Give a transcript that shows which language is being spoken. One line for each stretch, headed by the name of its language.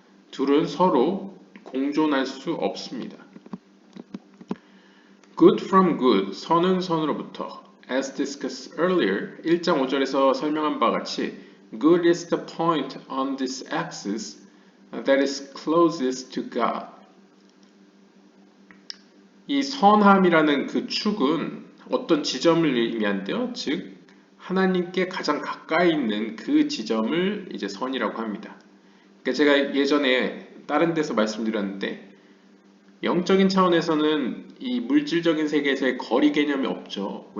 Korean: 둘은 서로 공존할 수 없습니다.
English: Good from good,
Korean: 선은 선으로부터.
English: As discussed earlier,
Korean: 1장 5절에서 설명한 바와 같이
English: Good is the point on this axis that is closest to God.
Korean: 이 선함이라는 그 축은 어떤 지점을 의미한대요. 즉 하나님께 가장 가까이 있는 그 지점을 이제 선이라고 합니다. 그러니까 제가 예전에 다른 데서 말씀드렸는데 영적인 차원에서는 이 물질적인 세계에서의 거리 개념이 없죠.